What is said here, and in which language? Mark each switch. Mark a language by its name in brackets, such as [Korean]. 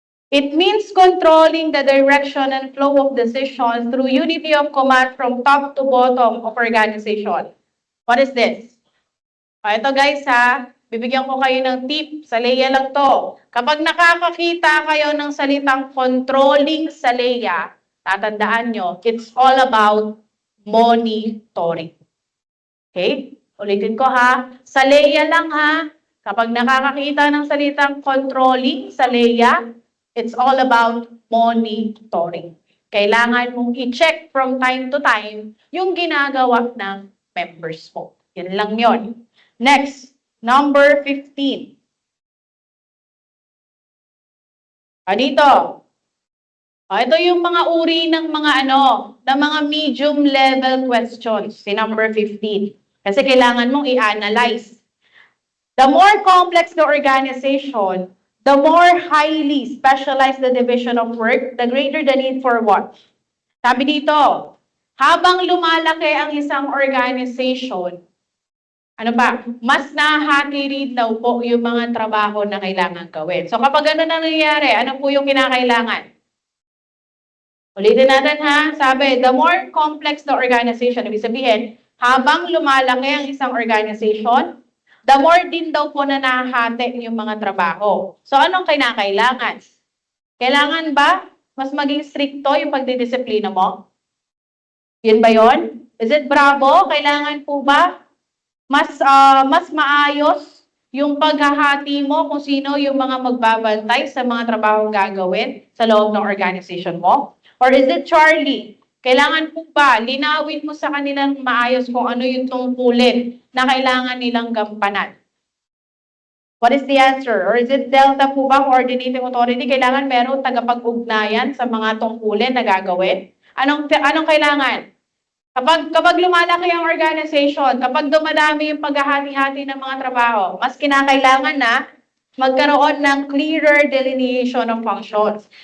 [English] It means controlling the direction and flow of decisions through unity of command from top to bottom of organization. What is this? [Filipino] Ito guys ha, bibigyan ko kayo ng tip. Sa Leia lang to. Kapag nakakakita kayo ng salitang controlling sa Leia, tatandaan nyo, [English] it's all about monitoring. [Filipino] Okay? Ulitin ko ha. Sa Leia lang ha, kapag nakakakita ng salitang controlling sa Leia, [English] it's all about monitoring. [Filipino] Kailangan mong i-check from time to time yung ginagawa ng members mo. Yan lang yon. [English] Next, number 15. [Filipino] Dito. Ito yung mga uri ng mga ng mga medium level questions, si number 15. Kasi kailangan mong i-analyze. [English] The more complex the organization, the more highly specialized the division of work, the greater the need for what? [Filipino] Sabi dito, habang lumalaki ang isang organization, mas nahati rin daw po yung mga trabaho na kailangan gawin. So kapag ano nangyayari, ano po yung kinakailangan? Ulitin natin ha, sabi, [English] the more complex the organization, [Filipino] ibig sabihin, habang lumalaki ang isang organization, the more din daw po na nahahati yung mga trabaho. So anong kinakailangan? Kailangan ba mas maging stricto yung pagdidisiplina mo? Yun ba yun? Is it bravo? Kailangan po ba mas maayos yung paghahati mo kung sino yung mga magbabantay sa mga trabaho gagawin sa loob ng organization mo? Or is it Charlie? Kailangan po ba linawin mo sa kanilang maayos kung ano yung tungkulin na kailangan nilang gampanan? [English] What is the answer? Or is it Delta po ba, coordinating authority? [Filipino] Kailangan meron tagapag-ugnayan sa mga tungkulin na gagawin? Anong kailangan? Kapag lumalaki ang organization, kapag dumadami yung paghahati-hati ng mga trabaho, mas kinakailangan na magkaroon ng [English] clearer delineation of functions.